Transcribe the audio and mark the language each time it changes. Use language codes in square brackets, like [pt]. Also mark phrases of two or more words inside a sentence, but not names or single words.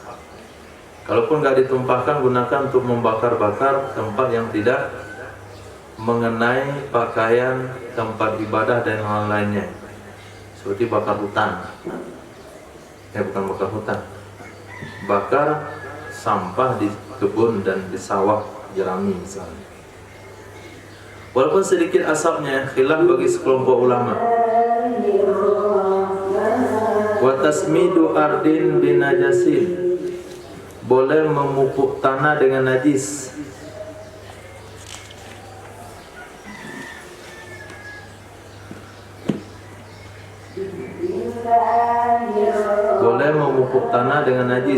[id] Kalaupun nggak ditumpahkan, gunakan untuk membakar-bakar tempat yang tidak mengenai pakaian, tempat ibadah dan hal lainnya, seperti bakar hutan. Bukan bakar hutan, bakar sampah di kebun dan di sawah jerami misalnya. Walaupun sedikit asapnya, khilaf bagi sekelompok ulama. [ar] وتسميد أرض بنجس, [id] boleh memupuk tanah dengan najis. Boleh memupuk tanah dengan najis.